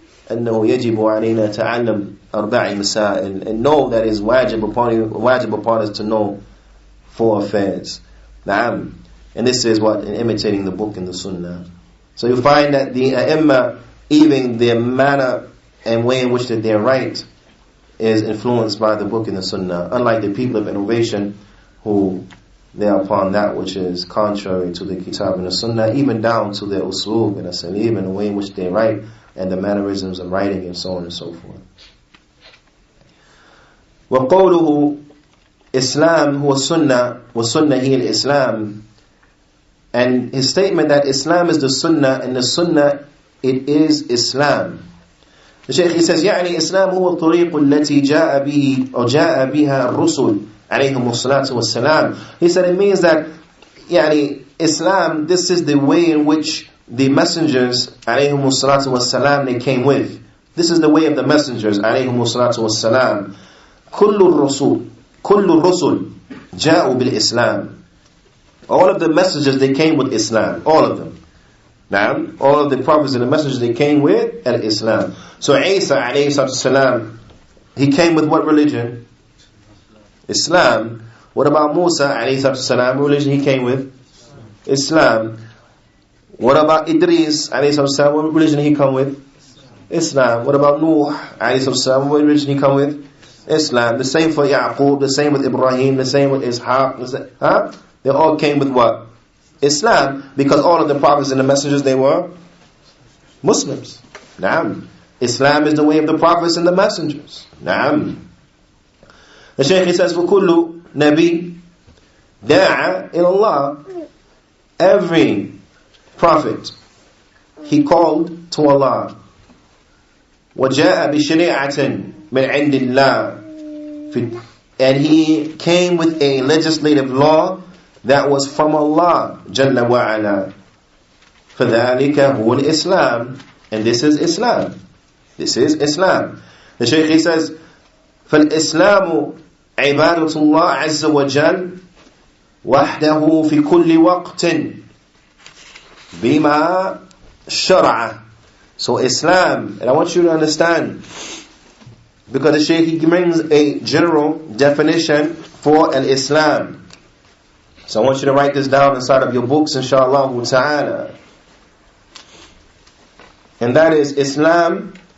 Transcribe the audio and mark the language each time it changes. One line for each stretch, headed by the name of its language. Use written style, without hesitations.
Arabic: أنه يجب علينا تعلم أربع مسائل.
English: And know that is wajib upon us to know four affairs. Na'am. And this is what? In imitating the book and the Sunnah. So you find that the A'imma, even their manner and way in which that they write is influenced by the book and the Sunnah. Unlike the people of innovation who they are upon that which is contrary to the Kitab and the Sunnah, even down to their uslub and asalib and the way in which they write and the mannerisms of writing and so on and so forth.
Arabic: وَقَوْلُهُ Islam huwa Sunnah wa Sunnah hiya al-Islam.
English: And his statement that Islam is the Sunnah and the Sunnah it is Islam. The Shaykh, he says,
Arabic: يعني إسلام هو الطريق التي جاء به أو جاء بها الرسل عليهم الصلاة والسلام.
English: He said it means that يعني Islam, this is the way in which the messengers
Arabic: عليهم الصلاة والسلام
English: they came with. This is the way of the messengers
Arabic: عليهم الصلاة والسلام. كل الرسل جاءوا بالإسلام.
English: All of the messengers they came with Islam. All of them. Now, all of the prophets and the messengers they came with Islam. So Isa alayhi salam, he came with what religion? Islam. What about Musa alayhi salam? What religion he came with? Islam. What about Idris alayhi salam? What religion he come with? Islam. What about Nuh alayhi salam? What religion he come with? Islam. The same for Yaqub, the same with Ibrahim, the same with Ishaq. They all came with what? Islam, because all of the prophets and the messengers, they were Muslims. Naam. Islam is the way of the prophets and the messengers. Naam. The Shaykh, he says,
Arabic: وَكُلُّ نَبِي دَاعَ إِلَى اللَّهِ.
English: Every prophet, he called to Allah.
Arabic: وَجَاءَ بِشَرِيعَةٍ مِنْ عِنْدِ اللَّهِ.
English: And he came with a legislative law that was from Allah Jalla wa Ala.
Arabic: فَذَلِكَ هُوَ الْإِسْلام.
English: And this is Islam. This is Islam. The Shaykh, he says,
Arabic: فَالْإِسْلَامُ عِبَادَةُ اللَّهِ عَزَّ وَجَلَّ وَحْدَهُ فِي كُلِّ وَقْتٍ بِمَا شَرَعَ.
English: So Islam, and I want you to understand, because the Shaykh, he brings a general definition for al-Islam. So I want you to write this down inside of your books, inshaAllah ta'ala. And that is Islam.